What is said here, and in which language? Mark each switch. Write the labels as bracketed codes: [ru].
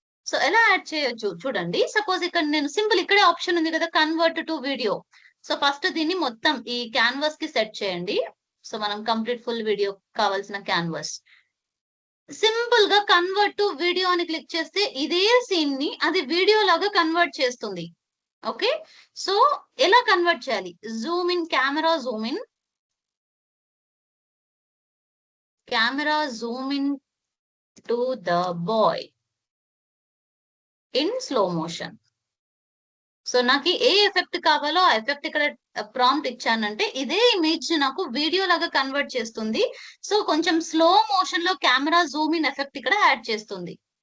[te] So ఎలా add చేయొచ్చు చూడండి. సపోజ్ ఇక్కడ నేను సింపుల్ ఇక్కడే ఆప్షన్ ఉంది కదా, convert to video. So first దీన్ని మొత్తం ఈ క్యాన్వాస్ కి సెట్ చేయండి. సో మనం కంప్లీట్ ఫుల్ వీడియో కావాల్సిన క్యాన్వాస్. సింపుల్ గా కన్వర్ట్ టు వీడియో అని క్లిక్ చేస్తే ఇదే సీన్ ని అది వీడియో లాగా కన్వర్ట్ చేస్తుంది. ఓకే, సో ఎలా కన్వర్ట్ చేయాలి? [en] Zoom in, camera zoom in, camera zoom in to the boy in slow motion. [te] So నాకు ఏ ఎఫెక్ట్ కావాలో ఆ ఎఫెక్ట్ ఇక్కడ ప్రాంప్ట్ ఇచ్చానంటే ఇదే ఇమేజ్ నాకు వీడియో లాగా కన్వర్ట్ చేస్తుంది. సో కొంచెం స్లో మోషన్ లో కెమెరా జూమ్ ఇన్ ఎఫెక్ట్ ఇక్కడ యాడ్ చేస్తుంది.